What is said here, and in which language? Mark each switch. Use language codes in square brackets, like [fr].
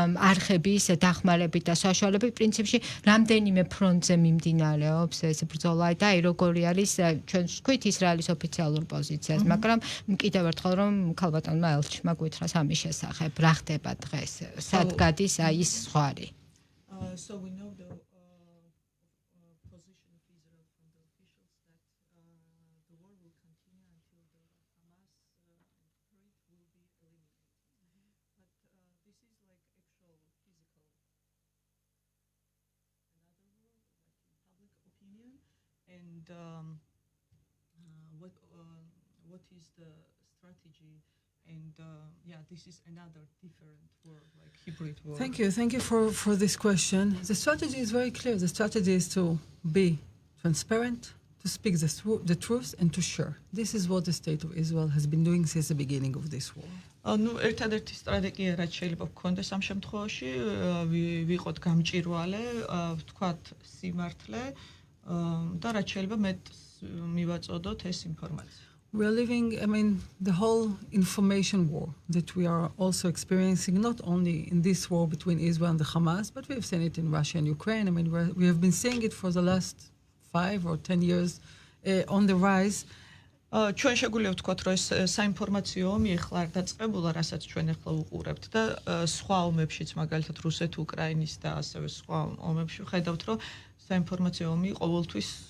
[ka] არხების დახმარებით და საშუალებით, პრინციპში რამდენიმე ფრონტზე მიმდინარეობს ეს ბრძოლა და აი როგორი არის ჩვენ ვთქვით ისრაელის ოფიციალურ პოზიციას, მაგრამ კიდევ ერთხელ რომ ქალბატონმა ელჩმა გითხრა ამის შესახებ, რა ხდება დღეს, სად გადის აი ის ზღვარი. [en] So we know the position of Israel from the officials that the war will continue until the Hamas threat will be eliminated. But this is like actual physical another war, like in public opinion, and what is the strategy? And this is another different war, like hybrid war. Thank you for this question. The strategy is very clear. The strategy is to be transparent, to speak the truth, and to share. This is what the state of Israel has been doing since the beginning of this war. [ka] Ну, ერთადერთი სტრატეგია რაც შეიძლება გქონდეს ამ შემთხვევაში, ვიყოთ გამჭირვალე, ვთქვათ სიმართლე და რაც შეიძლება მეტ მივაწოდოთ ეს ინფორმაცია. [en] We are living, the whole information war that we are also experiencing, not only in this war between Israel and the Hamas, but we have seen it in Russia and Ukraine. We have been seeing it for the last 5 or 10 years on the rise. [ka] ჩვენ შეგვიძლია ვთქვათ, რომ ეს საინფორმაციო ომი ეხლა არ დაწყებულა, რასაც ჩვენ ეხლა უყურებთ და სხვა ომებშიც, მაგალითად რუსეთ-უკრაინის და ასევე სხვა ომებში ვხედავთ, რომ საინფორმაციო ომი ყოველთვის